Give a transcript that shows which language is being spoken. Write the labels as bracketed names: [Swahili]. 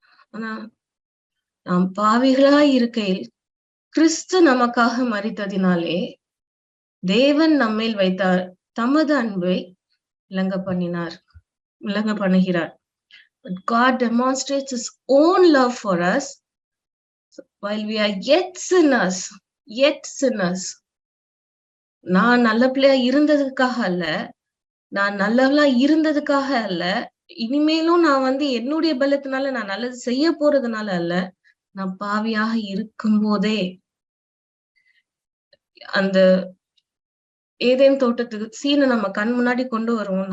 [Tamil] ஆனா நாம் பாவிகளா இருக்கையில் கிறிஸ்து நமக்காக மரித்ததினாலே தேவன் நம்மேல் வைத்தார் தமது அன்பை விளங்க பண்ணுகிறார். [English] But God demonstrates his own love for us while we are yet sinners. [Tamil] நான் நல்ல பிள்ளையா இருந்ததுக்காக அல்ல, நான் நல்லவளா இருந்ததுக்காக அல்ல, இனிமேலும் நான் என்னுடைய பலத்தினால நான் நல்லது செய்ய போறதுனால அல்ல, நான் பாவியாக இருக்கும்போதே அந்த ஏதேன் தோட்டத்துக்கு சீனை நம்ம கண் முன்னாடி கொண்டு வருவோம்.